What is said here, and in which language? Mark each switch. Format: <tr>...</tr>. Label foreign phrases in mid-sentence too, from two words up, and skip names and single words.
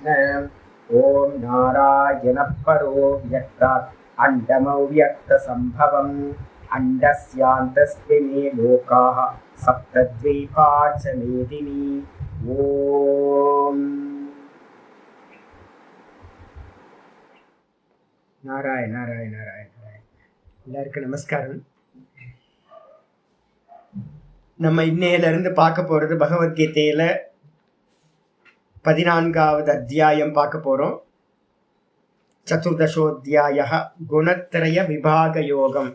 <sa>ओम नारायण परो व्यक्तात् अण्डमव्यक्तसम्भवम् अण्डस्यान्तस्मिन् लोकाः सप्तद्वीपा च मेदिनी। ओम नारायण नारायण नारायण नारायण।</sa> <ta>எல்லாருக்கும் நமஸ்காரம். நம்ம இன்னையிலிருந்து பார்க்க போகிறது பகவத்கீதையில் 14வது அத்தியாயம் பார்க்க போகிறோம். சதுர்தசோத்தியாய குணத்ரய விபாக யோகம்.</ta>